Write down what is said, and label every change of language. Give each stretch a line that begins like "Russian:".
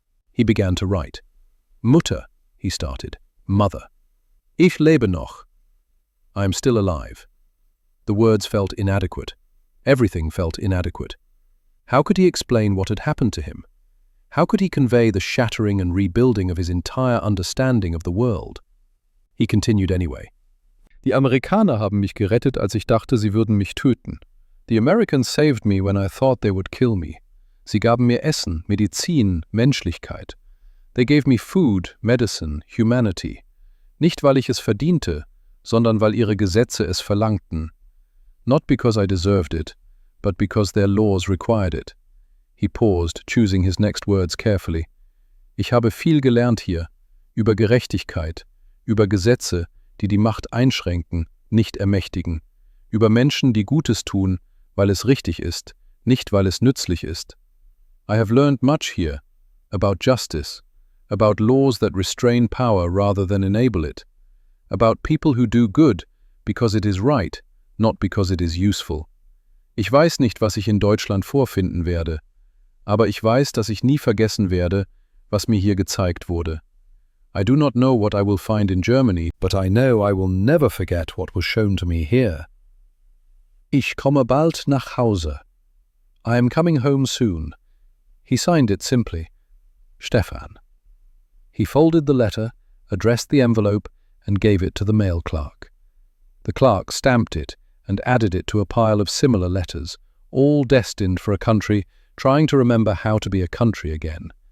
English: He began to write. Mutter, he started. Mother. Ich lebe noch. I am still alive. The words felt inadequate. Everything felt inadequate. How could he explain what had happened to him? How could he convey the shattering and rebuilding of his entire understanding of the world? He continued anyway.
German: Die Amerikaner haben mich gerettet, als ich dachte, sie würden mich töten.
English: The Americans saved me when I thought they would kill me.
German: Sie gaben mir Essen, Medizin, Menschlichkeit.
English: They gave me food, medicine, humanity.
German: Nicht, weil ich es verdiente, sondern weil ihre Gesetze es verlangten.
English: Not because I deserved it, but because their laws required it. He paused, choosing his next words carefully.
German: Ich habe viel gelernt hier, über Gerechtigkeit, über Gesetze, die die Macht einschränken, nicht ermächtigen, über Menschen, die Gutes tun, weil es richtig ist, nicht weil es nützlich ist.
English: I have learned much here, about justice, about laws that restrain power rather than enable it, about people who do good because it is right, not because it is useful.
German: Ich weiß nicht, was ich in Deutschland vorfinden werde, aber ich weiß, dass ich nie vergessen werde, was mir hier gezeigt wurde.
English: I do not know what I will find in Germany, but I know I will never forget what was shown to me here.
German: Ich komme bald nach Hause.
English: I am coming home soon. He signed it simply, Stefan. He folded the letter, addressed the envelope, and gave it to the mail clerk. The clerk stamped it and added it to a pile of similar letters, all destined for a country trying to remember how to be a country again.